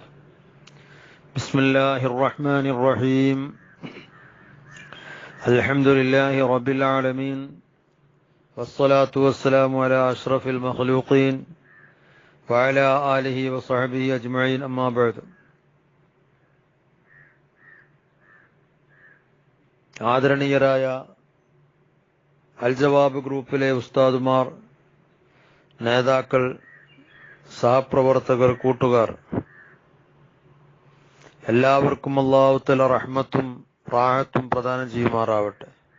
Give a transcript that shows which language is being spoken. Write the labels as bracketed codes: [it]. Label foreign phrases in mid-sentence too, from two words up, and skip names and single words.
[ar] بسم الله الرحمن الرحيم. الحمد لله رب العالمين والصلاة والسلام على أشرف المخلوقين وعلى آله وصحبه أجمعين أما بعد. [ml] ആദരണീയരായ അൽ ജവാബ് ഗ്രൂപ്പിലെ ഉസ്താദുമാർ, നേതാക്കൾ, സഹപ്രവർത്തകർ, കൂട്ടുകാർ, എല്ലാവർക്കും [ar] الله تعالى [ml] റഹ്മത്തും റാഹത്തും പ്രദാനം ചെയ്യുമാറാവട്ടെ.